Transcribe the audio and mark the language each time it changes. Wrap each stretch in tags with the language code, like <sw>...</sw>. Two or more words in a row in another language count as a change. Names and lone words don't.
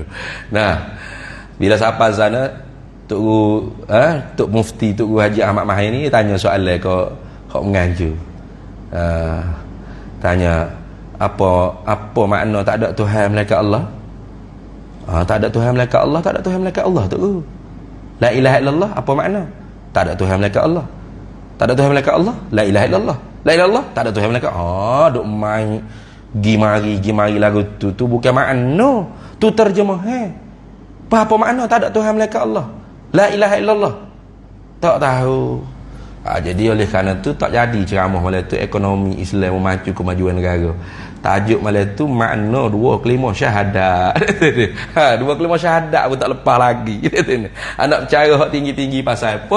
<ms>Bila sampai sana Tok Mufti Tok Haji Ahmad Mahir ni tanya soalan kau mengaji. Tanya apa makna tak ada Tuhan melainkan Allah? Tak ada Tuhan melainkan Allah, tak ada Tuhan melainkan Allah tu.</ms> <ar>لا إله إلا الله</ar> <ms>apa makna? Tak ada Tuhan melainkan Allah. Tak ada Tuhan melainkan Allah.</ms> <ar>لا إله إلا الله. لا إله إلا الله</ar> <ms>tak ada Tuhan melainkan. Duk main gimari lagu tu bukan makna. Tu terjemahan. Apa makna tak ada Tuhan melainkan Allah?</ms> <ar>لا إله إلا الله.</ar> <ms>Tak tahu. Jadi oleh kerana tu tak jadi ceramah malam tu ekonomi Islam memacu kemajuan negara. Tajuk malam tu makna 2 kelima syahadat. 2 kelima syahadat pun tak lepas lagi. Anak percaya hak tinggi-tinggi pasal apa?</ms>